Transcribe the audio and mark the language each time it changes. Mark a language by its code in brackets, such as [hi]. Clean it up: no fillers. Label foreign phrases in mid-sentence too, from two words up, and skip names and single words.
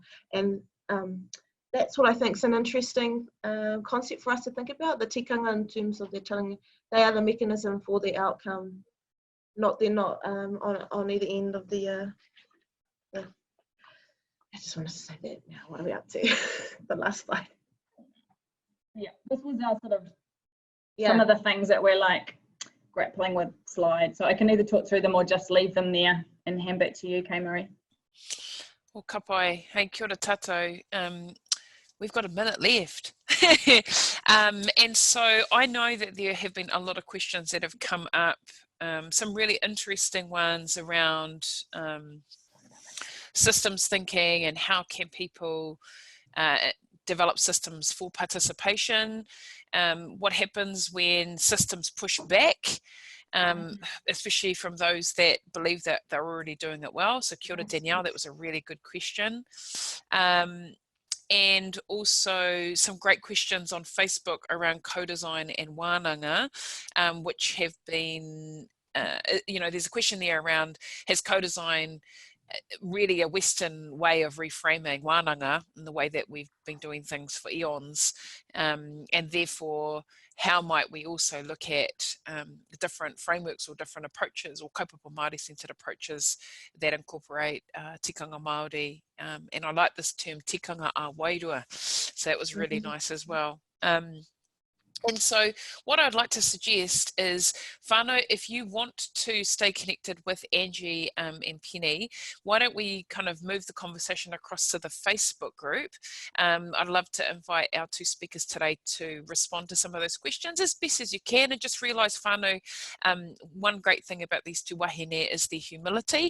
[en] And that's what I think is an interesting concept for us to think about, the tikanga, in terms of they're telling you they are the mechanism for the outcome, they're not on either end of the I just want to say that now. What are we up to? The last slide. Yeah, this was our sort of some of the things that we're like grappling with slides. So I can either talk through them or just leave them there and hand back to you, Kay Marie. Well, [mi] kapai, hey, kia ora tātou. [en] We've got a minute left. And so I know that there have been a lot of questions that have come up, some really interesting ones around systems thinking and how can people develop systems for participation. What happens when systems push back, especially from those that believe that they're already doing it well. So [mi] kia ora [en] Danielle, that was a really good question. and also some great questions on Facebook around co-design and whānanga, which have been, there's a question there around, has co-design really a Western way of reframing whānanga in the way that we've been doing things for eons, and therefore how might we also look at different frameworks or different approaches or [mi] kaupapa Māori [en] centred approaches that incorporate [mi] tikanga Māori, [en] and I like this term [mi] tikanga a wairua, [en] so that was really nice as well. And so what I'd like to suggest is, whānau, if you want to stay connected with Angie and Penny, why don't we kind of move the conversation across to the Facebook group. I'd love to invite our two speakers today to respond to some of those questions as best as you can, and just realise, whānau, one great thing about these two wahine is their humility.